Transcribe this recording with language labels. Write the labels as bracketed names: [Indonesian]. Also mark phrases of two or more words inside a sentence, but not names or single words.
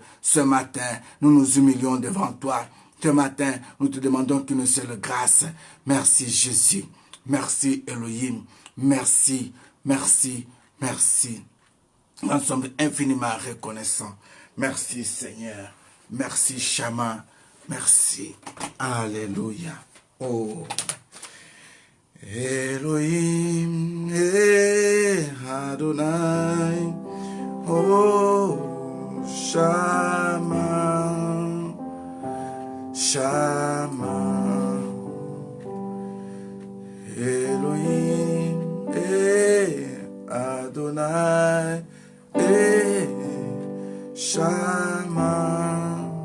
[French] Ce matin, nous nous humilions devant toi. Ce matin, nous te demandons qu'une seule grâce. Merci Jésus. Merci Elohim. Merci, merci, merci. Nous sommes infiniment reconnaissants. Merci Seigneur. Merci Shama. Merci. Alléluia. Oh. Elohim Adonai. Oh Shama. Shama. Elohim Adonai Shama.